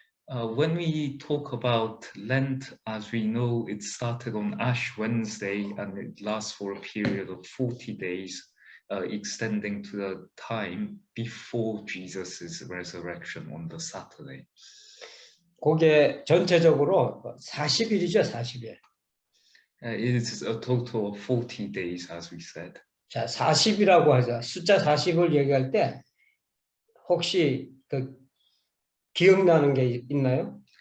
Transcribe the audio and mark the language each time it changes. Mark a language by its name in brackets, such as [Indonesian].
[English] When we talk about Lent, as we know, it started on Ash Wednesday and it lasts for a period of 40 days, extending to the time before Jesus' resurrection on the Saturday. [Korean] 그게 전체적으로 40일이죠, 40일. [English] It is a total of 40 days, as we said. [Korean] 자, 40이라고 하죠. 숫자 40을 얘기할 때 혹시 기억나는 게 있나요?